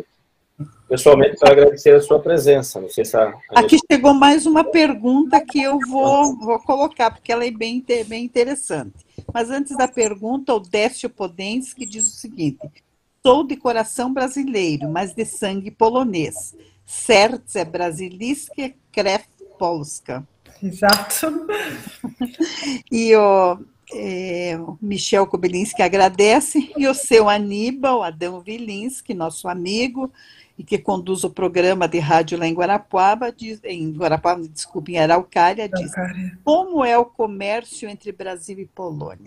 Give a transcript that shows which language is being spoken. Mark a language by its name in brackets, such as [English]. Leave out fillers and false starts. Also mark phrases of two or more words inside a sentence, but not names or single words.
[Portuguese] Pessoalmente, quero agradecer a sua presença. Não sei se Aqui chegou mais uma pergunta que eu vou colocar, porque ela é bem interessante. Mas antes da pergunta, o Décio Podensky diz o seguinte: sou de coração brasileiro, mas de sangue polonês. [Polish] Serce brasilijskie, krew polska. [Portuguese] Exato. E o Michel Kobylinski agradece, e o seu Aníbal Adão Vilinski, nosso amigo, e que conduz o programa de rádio lá em Guarapuava, em Araucária, diz: como é o comércio entre Brasil e Polônia?